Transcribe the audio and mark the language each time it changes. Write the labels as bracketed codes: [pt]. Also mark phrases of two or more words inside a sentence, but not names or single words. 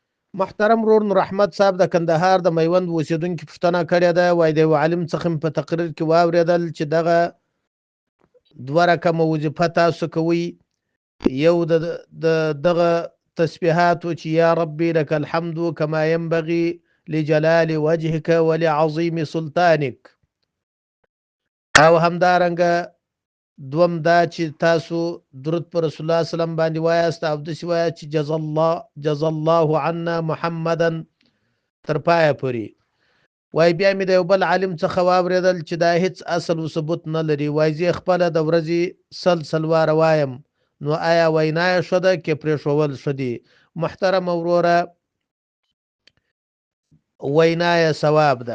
[ps] محترم ورور نور احمد صاحب د کندهار د میوند اوسیدونکو پوښتنه کړې ده. وایي د یو عالم څخه په تقریر کې واورېدل چې دغه دوه رقمه وظیفه تاسو کوئ. یو دغه تسبیحات چې [ar] یا ربي لك الحمد كما ينبغي لجلال وجهك ولعظيم سلطانك، [ps] او همدارنګه دوم دا چې تاسو درود پر رسول الله سلام باندې وایاست او داسې وایاست چې [ar] جزا الله عنا محمدا [ps] تر پایه پورې. وای بیا مې د یو بل عالم څخه واورېدل چې دا هیڅ اصل و ثبوت نه لري. وای زه خپله د ورځې سل واره وایم، نو آیا وینا یې ښه ده که پرېښول ښه دي؟ محترم وروره، وینا یې ثواب ده.